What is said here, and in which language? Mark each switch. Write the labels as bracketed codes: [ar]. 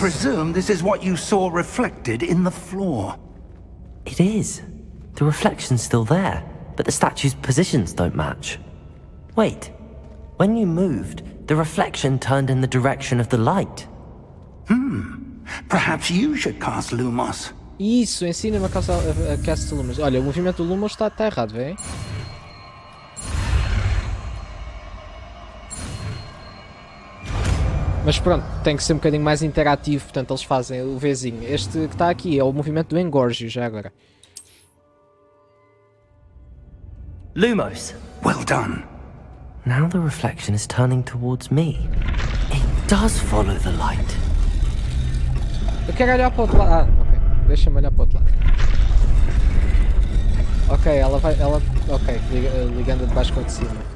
[en] presume this is what you saw reflected in the floor. It is. The reflection's still there, but the statue's positions don't match. Wait. When you moved, the reflection turned in the direction of the light. Perhaps you should cast Lumos. [pt] Isso, ensina-me a cast lumos. Olha, o movimento do lumos está errado, vem? Mas pronto, tem que ser um bocadinho mais interativo, portanto eles fazem o Vzinho. Este que está aqui é o movimento do engorgio, já agora. [en] Lumos. Well done. Now the reflection is turning towards me. It does follow the light. [pt] Eu quero olhar para o outro lado. Ah, ok. Deixa-me olhar para o outro lado. Ok, ela vai... Ok, ligando de baixo com a de cima.